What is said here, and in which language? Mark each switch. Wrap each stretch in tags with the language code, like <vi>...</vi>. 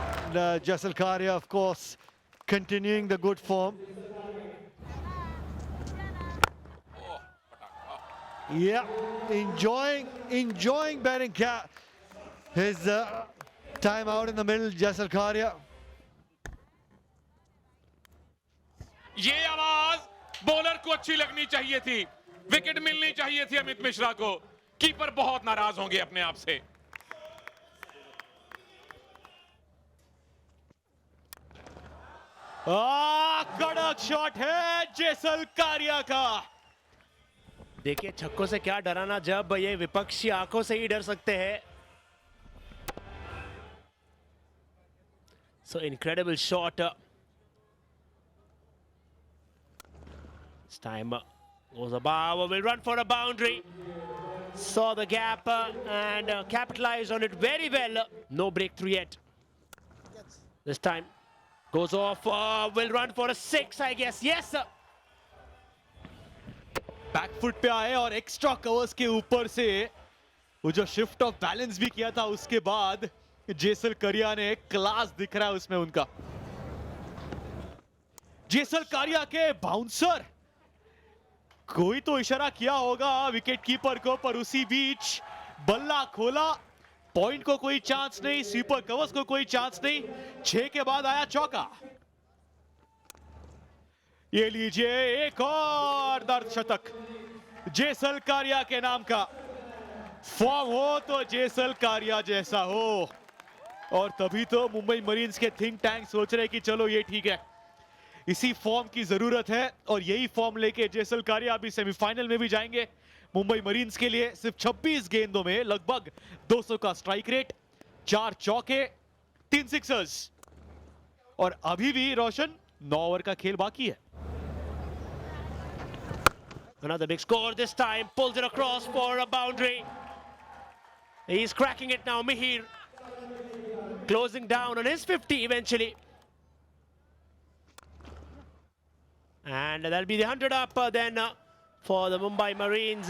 <en>And Jaisal Kari, of course, continuing the good form. Yeah, enjoying batting his time out in the middle, Jaisal Kari.</en> <hi>ये आवाज bowler को अच्छी लगनी चाहिए थी, विकेट मिलनी चाहिए थी अमित मिश्रा को. कीपर बहुत नाराज होंगे अपने आप से. कड़क शॉट है जेसल कारिया का. देखिए छक्कों से क्या डराना जब ये विपक्षी आंखों से ही डर सकते हैं.</hi> <en>So incredible shot. This time goes above, will run for a boundary. Saw the gap and capitalized on it very well. No breakthrough yet. This time goes off, will run for a 6, I guess. Yes, sir.</en> <hi>Back foot पे आए और extra covers के ऊपर से वो जो shift of balance भी किया था उसके बाद जेसल करिया ने क्लास दिख रहा है उसमें उनका। जेसल करिया के बाउंसर कोई तो इशारा किया होगा विकेट कीपर को, पर उसी बीच बल्ला खोला। पॉइंट को कोई चांस नहीं, स्वीपर कवर्स को कोई चांस नहीं। 6 के बाद आया चौका। ये लीजिए एक और अर्धशतक जेसल कारिया के नाम का। फॉर्म हो तो जेसल कारिया जैसा हो, और तभी तो मुंबई मरीन्स के थिंक टैंक सोच रहे कि चलो ये ठीक है, इसी फॉर्म की जरूरत है। और यही फॉर्म लेके जेसल कारिया अभी सेमीफाइनल में भी जाएंगे। मुंबई मरीन्स के लिए सिर्फ 26 गेंदों में लगभग 200 का स्ट्राइक रेट, 4 चौके, 3 सिक्सर्स, और अभी भी रोशन 9 ओवर का खेल बाकी है।</hi> <en>Another big score this time, pulls it across for a boundary. He's cracking it now, Mihir. Closing down on his 50 eventually. And that'll be the 100 up then for the Mumbai Marines.</en>